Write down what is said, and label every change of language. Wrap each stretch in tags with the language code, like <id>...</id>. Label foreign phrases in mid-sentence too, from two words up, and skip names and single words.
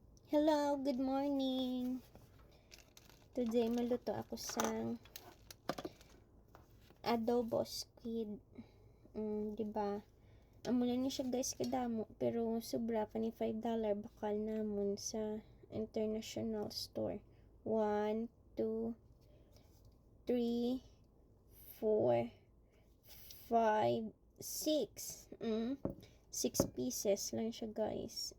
<en>Hello, good morning.</en> <hil>Today maluto ako sang adobo squid. 'Di ba? Amo na ni siya guys kadamo pero sobra pa ni $5 bakal namon sa international store. 1 2 3 4 5 6. 6 pieces lang siya guys.</hil>